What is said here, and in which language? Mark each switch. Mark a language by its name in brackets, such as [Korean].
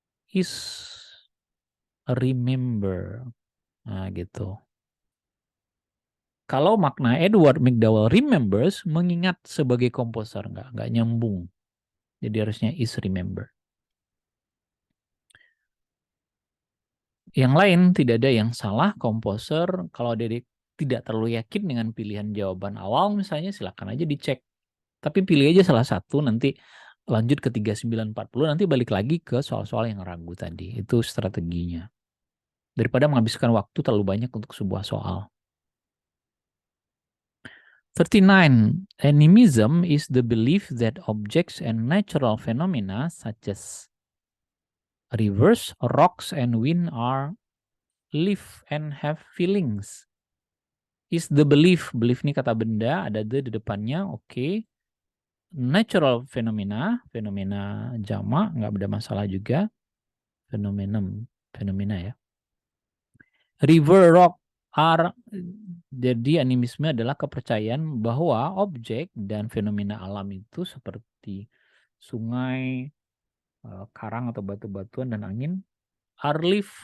[English] Is remember. [Indonesian] Nah, gitu. Kalau makna Edward McDowell remembers, mengingat sebagai komposer, nggak nyambung. Jadi harusnya [English] is remember. [Indonesian] Yang lain tidak ada yang salah, komposer kalau dia tidak terlalu yakin dengan pilihan jawaban awal misalnya silakan aja dicek. Tapi pilih aja salah satu, nanti lanjut ke 3940, nanti balik lagi ke soal-soal yang ragu tadi. Itu strateginya. Daripada menghabiskan waktu terlalu banyak untuk sebuah soal. 39. [English] Animism is the belief that objects and natural phenomena such as rivers, rocks, and wind are live and have feelings. Is the belief. [Indonesian] Belief ini kata benda, ada the di depannya, oke. [English] Natural phenomena, [Indonesian] fenomena jamak, nggak ada masalah juga. Fenomena ya. River, rock, are, jadi animisme adalah kepercayaan bahwa objek dan fenomena alam itu seperti sungai, karang atau batu-batuan dan angin [English] are live.